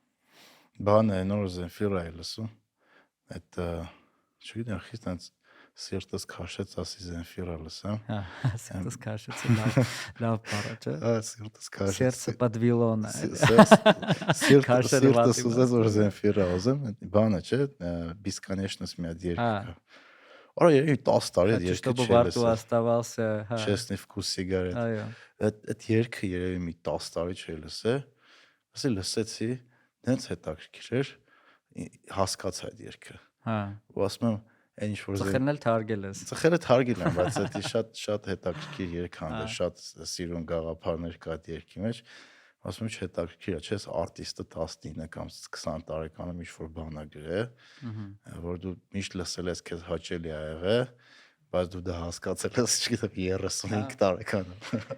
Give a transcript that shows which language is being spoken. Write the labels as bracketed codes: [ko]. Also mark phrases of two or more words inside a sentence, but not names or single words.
[hy] Բանը նոր Zenfira է լսում։ Այդ չգիտեմ, խիստ այնց սիրտս քաշեց ասի Zenfira լսեմ։ Հա, սիրտս քաշեցի լավ բառ է, չէ։ Սիրտս քաշեց։ [ru] Сердце подвело-ն է։ [hy] Սիրտս ուզեց որ Zenfira ուզեմ, բանը չէ, Бесконечность մի հատ երգ կա։ Արա երևի 10 տարի այդ երգը [ru] Чтобы во рту оставался, հա։ Честный вкус сигарет։ [hy] Այո։ Այդ երգը երևի մի 10 տարի չէ լսել։ Ասի լսեցի, դենց հետաքրքիր էր, հասկացա այդ երգը։ Հա։ Ու ասում եմ, այն ինչ որ Ծխելն էլ թարգել ես։ ծխելը թարգել եմ, բայց դա շատ հետաքրքիր երգ հանդը, շատ սիրուն գաղափարներ կա այդ երգի մեջ։ Ասում եմ, հետաքրքիր է, չէ՞, արտիստը 19 կամ 20 տարեկանում ինչ-որ բան է գրել, որ դու միշտ լսել ես, քեզ հաճելի ա եղել, բայց դու դա հասկացել ես, չգիտեմ, 35 տարեկանում։